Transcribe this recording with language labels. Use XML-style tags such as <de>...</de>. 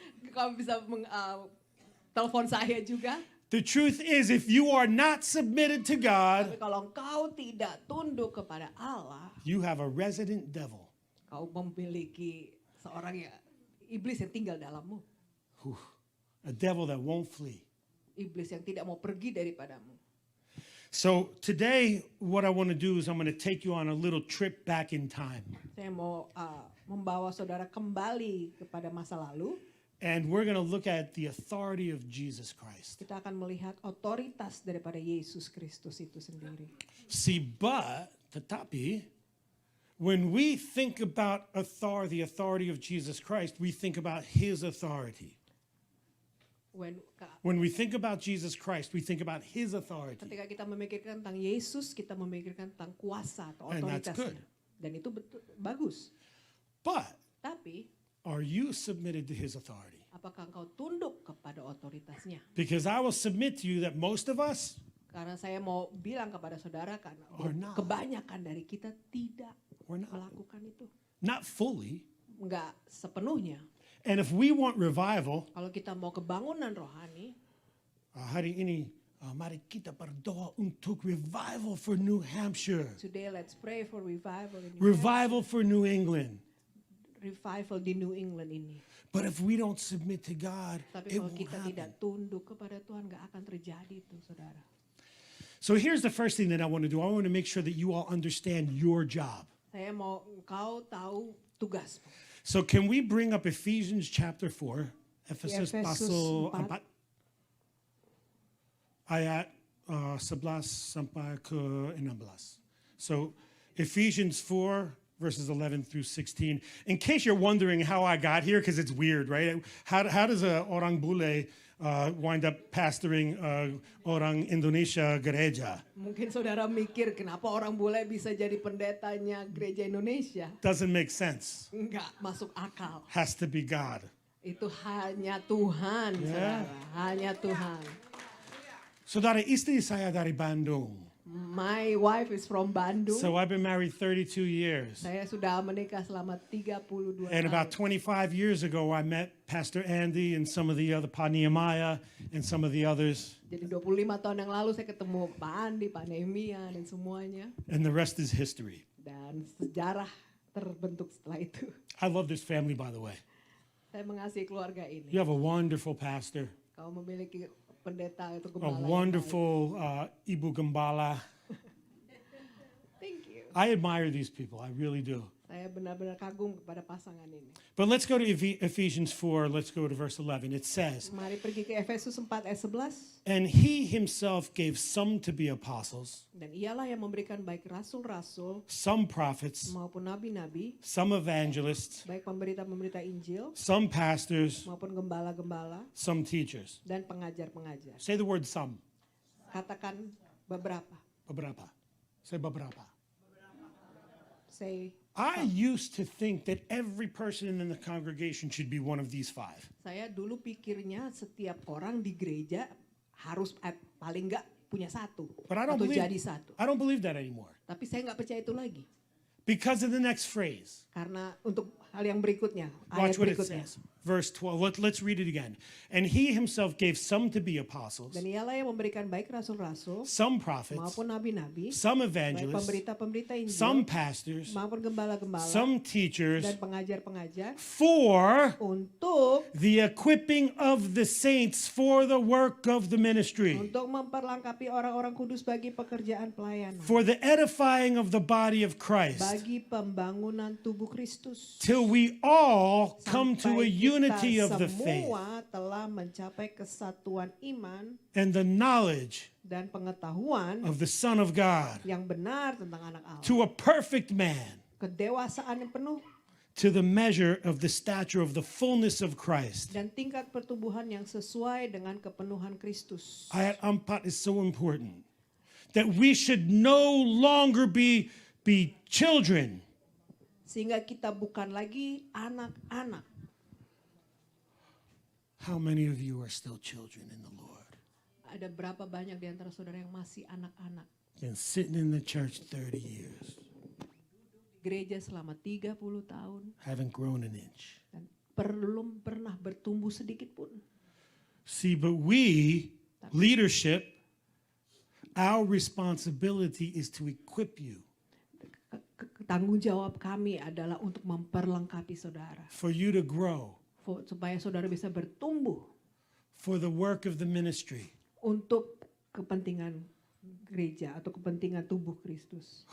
<id>Kau bisa telepon saya juga.</id> <en>The truth is, if you are not submitted to God,</en> <id>Tapi kalau kau tidak tunduk kepada Allah,</id> <en>you have a resident devil.</en> <id>kau memiliki seorang iblis yang tinggal dalammu.</id> <en>A devil that won't flee.</en> <id>Iblis yang tidak mau pergi daripadamu.</id> <en>So today, what I want to do is I'm going to take you on a little trip back in time.</en> <id>Saya mau membawa saudara kembali kepada masa lalu.</id> <en>And we're going to look at the authority of Jesus Christ.</en> <id>Kita akan melihat otoritas daripada Yesus Kristus itu sendiri.</id> <en>See, but, tetapi, when we think about the authority of Jesus Christ, we think about his authority. When we think about Jesus Christ, we think about his authority.</en> <id>Ketika kita memikirkan tentang Yesus, kita memikirkan tentang kuasa atau</id> <en>And that's good.</en> <id>otoritasnya. Dan itu bagus.</id> <en>But</en> <id>Tapi,</id> <en>are you submitted to his authority?</en> <id>apakah engkau tunduk kepada otoritasnya?</id> <en>Because I will submit to you that most of us</en> <id>Karena saya mau bilang kepada saudara, karena</id> <en>Or not.</en> <id>kebanyakan dari kita tidak</id> <en>Or not.</en> <id>melakukan itu.</id> <en>not fully.</en> <id>Enggak sepenuhnya.</id> <en>And if we want revival,</en> <id>Kalau kita mau kebangunan rohani, hari ini mari kita berdoa untuk revival</id> <en>for New Hampshire, today let's pray for revival in revival for New England.</en> <id>revival di New England ini.</id> <en>But if we don't submit to God,</en> <id>Tapi</id> <en>it</en> <id>kalau</id> <en>won't</en> <id>kita tidak</id> <en>happen.</en> <id>tunduk kepada Tuhan, nggak akan terjadi itu, saudara.</id> <en>So here's the first thing that I want to do. I want to make sure that you all understand your job.</en> <id>Saya mau engkau tahu tugasmu.</id> <en>So can we bring up Ephesians chapter 4? Efesus</en> <id>Efesus pasal 4. 4 ayat 11 sampai ke 16.</id> <en>So Ephesians 4 verses 11 through 16. In case you're wondering how I got here, because it's weird, right? How does a</en> <id>orang bule</id> <en>wind up pastoring</en> <id>orang Indonesia gereja. Mungkin saudara mikir kenapa orang bule bisa jadi pendetanya gereja Indonesia?</id> <en>Doesn't make sense.</en> <id>Enggak masuk akal.</id> <en>Has to be God.</en> <id>Itu hanya Tuhan, Ya. saudara. Hanya Tuhan. Saudara, istri saya dari Bandung.</id> <en>My wife is from Bandung. So I've been married 32 years.</en> <id>Saya sudah menikah selama 32</id> <en>And about 25 years ago, I met Pastor Andy and some of the other, Pa Nehemiah and some of the others.</en> <id>Jadi 25 tahun yang lalu saya ketemu Pak Andi, Pak Nehemia dan semuanya.</id> <en>And the rest is history.</en> <id>Dan sejarah terbentuk setelah itu.</id> <en>I love this family, by the way.</en> <id>Saya mengasihi keluarga ini.</id> <en>You have a wonderful pastor,</en> <id>Kau memiliki pendeta atau</id> <en>a</en> <id>gembala yang</id> <en>wonderful</en> <id>Ibu Gembala. baik.</id> <en>Thank you. I admire these people, I really do.</en> <id>Saya benar-benar kagum kepada pasangan ini.</id> <en>But let's go to Ephesians 4, let's go to verse 11. It says,</en> <id>Mari pergi ke Efesus 4 ayat 11.</id> <en>and he himself gave some to be apostles,</en> <id>Dan ialah yang memberikan baik rasul-rasul</id> <en>some prophets,</en> <id>maupun nabi-nabi,</id> <en>some evangelists,</en> <id>baik pemberita-pemberita Injil</id> <en>some pastors,</en> <id>maupun gembala-gembala</id> <en>some teachers.</en> <id>dan pengajar-pengajar.</id> <en>Say the word some.</en> <id>Katakan beberapa. Beberapa.</id> <en>Say</en> <id>beberapa.</id> <en>Say, I used to think that every person in the congregation should be one of these five.</en> <id>saya dulu pikirnya setiap orang di gereja harus paling enggak punya satu</id> <en>But I don't</en> <id>atau</id> <en>believe</en> <id>jadi satu.</id> <en>I don't believe that anymore.</en> <id>Tapi saya nggak percaya itu lagi.</id> <en>Because of the next phrase.</en> <id>Karena untuk hal yang berikutnya,</id> <en>Watch</en> <id>ayat</id> <en>what it</en> <id>berikutnya.</id> <en>says. Verse 12. Let's read it again. And he himself gave some to be apostles,</en> <id>Dan ialah yang memberikan baik rasul-rasul</id> <en>some prophets,</en> <id>maupun nabi-nabi,</id> <en>some</en> <id>baik</id> <en>evangelists,</en> <id>pemberita-pemberita</id> <en>some</en> <id>Injil</id> <en>pastors,</en> <id>maupun gembala-gembala</id> <en>some teachers</en> <id>dan pengajar-pengajar</id> <en>for</en> <id>untuk</id> <en>the equipping of the saints for the work of the ministry,</en> <id>memperlengkapi orang-orang kudus bagi pekerjaan pelayanan,</id> <en>for the edifying of the body of Christ,</en> <id>bagi pembangunan tubuh Kristus.</id> <en>till we all come to a</en> <id>Sampai</id> <en>unity</en> <id>kita</id> <en>of the faith</en> <id>semua telah mencapai kesatuan iman</id> <en>and the knowledge</en> <id>dan pengetahuan</id> <en>of the Son of God,</en> <id>yang benar tentang anak Allah.</id> <en>to a perfect man,</en> <id>Kedewasaan yang penuh</id> <en>to the measure of the stature of the fullness of Christ.</en> <id>dan tingkat pertumbuhan yang sesuai dengan kepenuhan Kristus. Ayat 4</id> <en>is so important. That we should no longer be children,</en> <id>Sehingga kita bukan lagi anak-anak.</id> <en>how many of you are still children in the Lord?</en> <id>Ada berapa banyak di antara saudara yang masih anak-anak?</id> <en>Been sitting in the church 30 years,</en> <id>Gereja selama 30 tahun</id> <en>haven't grown an inch.</en> <id>dan belum pernah bertumbuh sedikit pun.</id> <en>See, but we, leadership, our responsibility is to equip you</en> <id>Tanggung jawab kami adalah untuk memperlengkapi saudara.</id> <en>for you to grow,</en> <id>Supaya saudara bisa bertumbuh</id> <en>for the work of the ministry.</en> <id>untuk kepentingan gereja atau kepentingan tubuh Kristus.</id>